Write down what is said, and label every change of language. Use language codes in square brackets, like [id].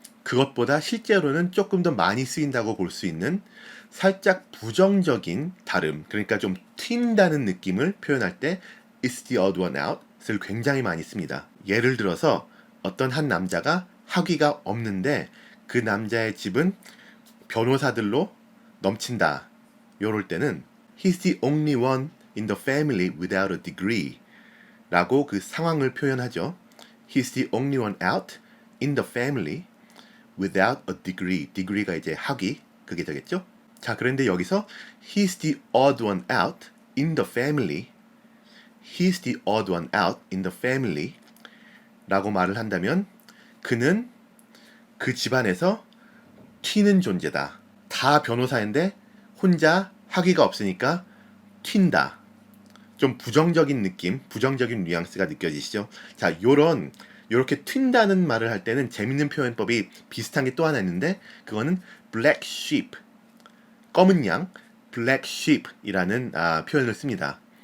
[ko] 그것보다 실제로는 조금 더 많이 쓰인다고 볼 수 있는 살짝 부정적인 다름, 그러니까 좀 튄다는 느낌을 표현할 때 [en] It's the odd one out [ko] 을 굉장히 많이 씁니다. 예를 들어서 어떤 한 남자가 학위가 없는데 그 남자의 집은 변호사들로 넘친다. 요럴 때는 [en] He's the only one in the family without a degree [ko] 라고 그 상황을 표현하죠. [en] He's the only one out in the family without a degree. [ko] degree가 이제 학위, 그게 되겠죠? 자, 그런데 여기서 [en] He's the odd one out in the family. He's the odd one out in the family [ko] 라고 말을 한다면 그는 그 집안에서 튀는 존재다. 다 변호사인데 혼자 학위가 없으니까 튄다. 좀 부정적인 느낌, 부정적인 뉘앙스가 느껴지시죠? 자, 요렇게 튄다는 말을 할 때는 재밌는 표현법이 비슷한 게 또 하나 있는데 그거는 black sheep, 검은 양, black sheep이라는 표현을 씁니다.